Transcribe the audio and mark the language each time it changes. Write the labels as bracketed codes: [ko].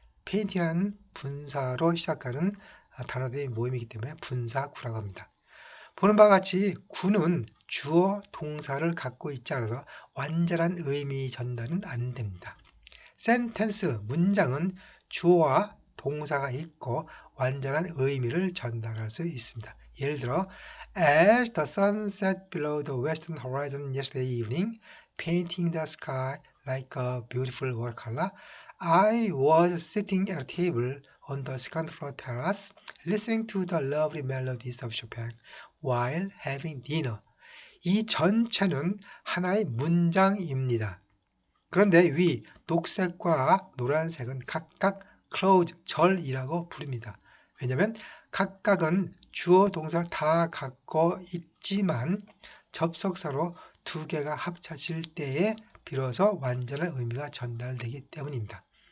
[ko] painting이라는 분사로 시작하는 단어들의 모임이기 때문에 분사 구라고 합니다. 보는 바와 같이 구는 주어 동사를 갖고 있지 않아서 완전한 의미 전달은 안 됩니다. 센텐스, 문장은 주어와 동사가 있고 완전한 의미를 전달할 수 있습니다. [en] 예를 들어 As the sun set below the western horizon yesterday evening, painting the sky like a beautiful watercolor, I was sitting at a table on the second floor terrace, listening to the lovely melodies of Chopin while having dinner. [ko] 이 전체는 하나의 문장입니다. 그런데 위 녹색과 노란색은 각각 cloud, 절이라고 부릅니다. 왜냐하면 각각은 주어 동사를 다 갖고 있지만 접속사로 두 개가 합쳐질 때에 비로소 완전한 의미가 전달되기 때문입니다.